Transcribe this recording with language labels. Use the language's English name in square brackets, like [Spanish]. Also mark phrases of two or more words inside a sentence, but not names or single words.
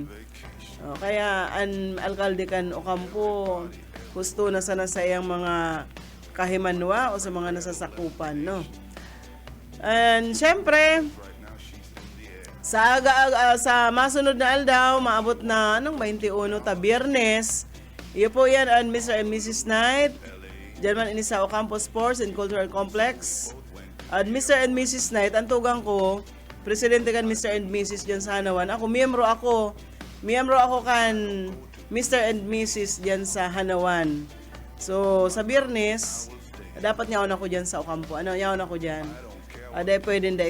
[Bikol] Kaya, an alkalde kan Ocampo, gusto na sana sa iyang mga kahimanwa o sa mga nasasakupan, And syempre sa masunod na aldaw maabot na 21 ta Biyernes. Iyo po yan ang Mr. and Mrs. Night. Diyan man ini sa Ocampo Sports and Cultural Complex. At Mr. and Mrs. Night ang tugang ko, presidente kan Mr. and Mrs. diyan sa Hanawan. Miyembro ako kan Mr. and Mrs. diyan sa Hanawan. So sa Biyernes dapat nyaon ako diyan sa Ocampo. Nyaon ako diyan. Aday pwede hindi.